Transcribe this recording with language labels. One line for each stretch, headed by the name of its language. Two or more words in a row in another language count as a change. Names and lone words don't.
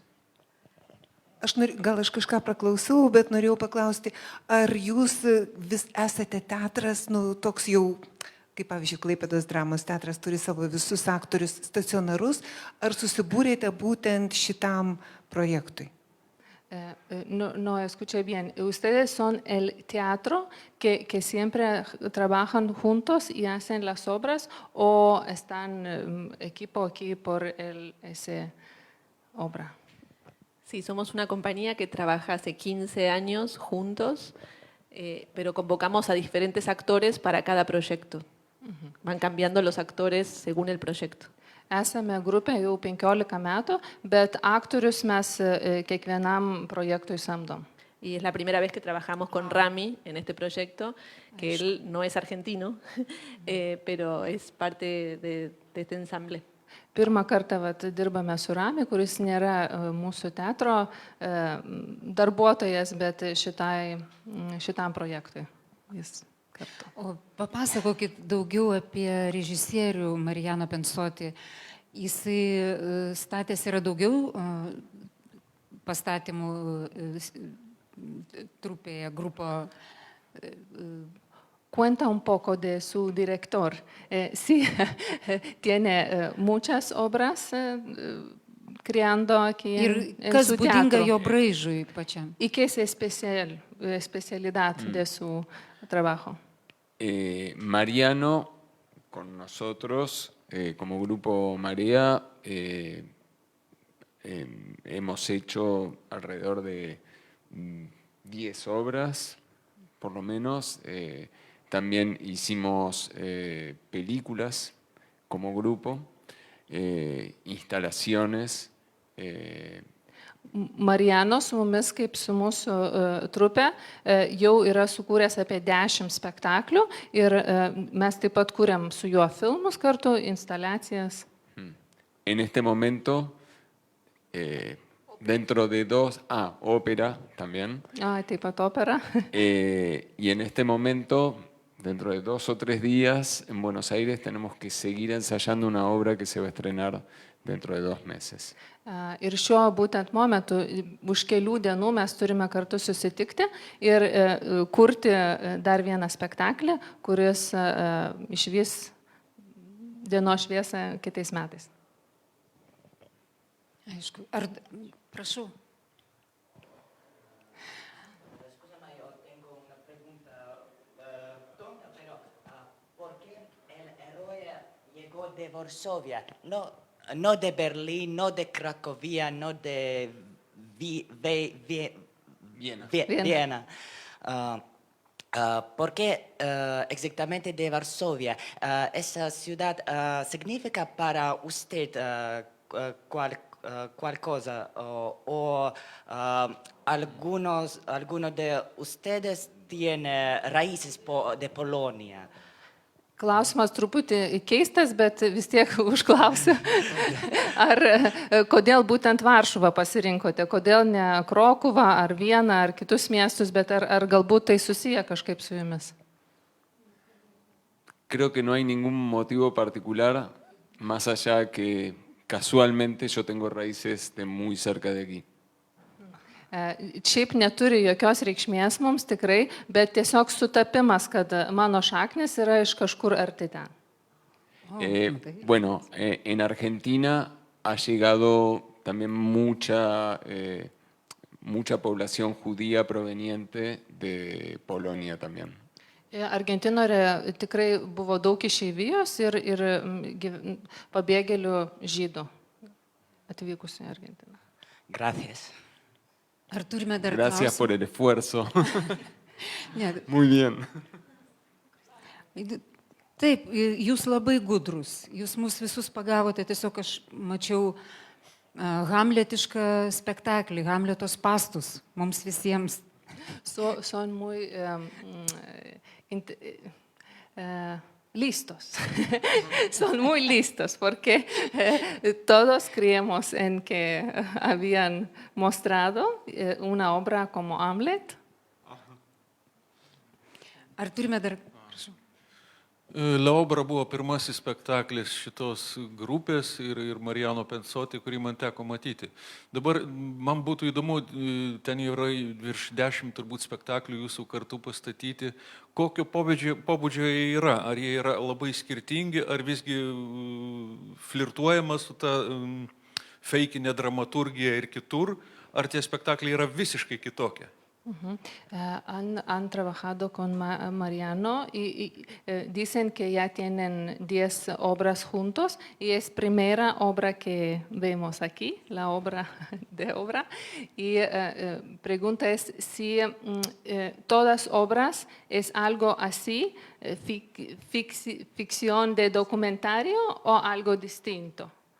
Lithuanian: Gal aš kažką praklausiau, bet norėjau paklausti, ar jūs vis esate teatras, toks jau, kaip pavyzdžiui, Klaipėdos dramos teatras turi savo visus aktorius stacionarus, ar susibūrėte būtent šitam projektui?
Spanish: No, escuché bien. Ustedes son el teatro que siempre trabajan juntos y hacen las obras o están equipo aquí por esa obra? Sí, somos una compañía que trabaja hace 15 años juntos, pero convocamos a diferentes actores para cada proyecto. Van cambiando los actores según el proyecto.
Lithuanian: Esame grupė jau 15 metų, bet aktorius mes kiekvienam projektui samdom.
Spanish: Y es la primera vez que trabajamos con Rami en este proyecto, que él no es argentino, pero es parte de este ensamble.
Lithuanian: Pirmą kartą dirbame su Rami, kuris nėra mūsų teatro darbuotojas, bet šitam projektui. O papasakokit daugiau apie režisierių Mariano Pensoti. Jisai statęs yra daugiau pastatymų trupėje, grupo.
Spanish: Cuenta un poco de su director. Sí, tiene muchas obras creando aquí en su teatro.
Lithuanian: Kas būdinga jo braižui pačiam?
Spanish: ¿Y qué es especialidad de su trabajo? Mariano, con nosotros, como grupo Marea, hemos hecho alrededor de 10 obras, por lo menos. También hicimos películas como grupo, instalaciones.
Lithuanian: Mariano su mumis kaip su mūsų trupe jau yra sukūręs apie 10 spektaklių ir mes taip pat kūrėm su juo filmus kartu, instaliacijas.
Spanish: En este momento, dentro de ópera también.
Lithuanian: Taip pat opera.
Spanish: Y en este momento, dentro de 2 o 3 días, en Buenos Aires tenemos que seguir ensayando una obra que se va a estrenar dentro de 2 meses.
Lithuanian: Ir šiuo būtent momentu, už kelių dienų mes turime kartu susitikti ir kurti dar vieną spektaklį, kuris išvys dienos šviesą kitais metais. Aišku. Prašau.
Spanish: De Varsovia, no de Berlín, no de Cracovia, no de Viena. ¿Por qué exactamente de Varsovia? ¿Esa ciudad significa para usted cual cosa? ¿O algunos de ustedes tienen raíces de Polonia?
Lithuanian: Klausimas truputį keistas, bet vis tiek užklausiu. Kodėl būtent Varšuvą pasirinkote? Kodėl ne Krokuvą, ar Vieną, ar kitus miestus, bet ar galbūt tai susiję kažkaip su jumis?
Spanish: Creo que no hay ningún motivo particular, más allá que casualmente yo tengo raíces de muy cerca de aquí.
Lithuanian: Šiaip neturi jokios reikšmės mums tikrai, bet tiesiog sutapimas, kad mano šaknis yra iš kažkur arti ten.
Spanish: Bueno, en Argentina ha llegado también mucha población judía proveniente de Polonia también.
Lithuanian: Argentinoje tikrai buvo daug išeivijos ir pabėgėlių žydų atvykusių į Argentiną.
Spanish: Gracias.
Lithuanian: Ar turime dar
Spanish: Gracias por el esfuerzo.
Lithuanian: Ne,
Spanish: Muy bien.
Lithuanian: taip, jūs labai gudrus, jūs mus visus pagavote, tiesiog aš mačiau hamletišką spektaklį, Hamletos spąstus mums visiems.
Spanish: Son muy listos. Son muy listos porque todos creemos en que habían mostrado una obra como Hamlet.
Lithuanian: Ar turime dar... Prašau. La Obra buvo pirmasis spektaklis šitos grupės ir Mariano Pensoti, kurį man teko matyti. Dabar man būtų įdomu, ten yra virš 10 turbūt spektaklių jūsų kartu pastatyti. Kokio pobūdžio jie yra? Ar jie yra labai skirtingi, ar visgi flirtuojama su ta feikinė dramaturgija ir kitur, ar tie spektakliai yra visiškai kitokie?
Spanish: Han trabajado con Mariano y dicen que ya tienen 10 obras juntos y es primera obra que vemos aquí, la obra de obra. Y pregunta es si todas obras es algo así, ficción de documentario o algo distinto.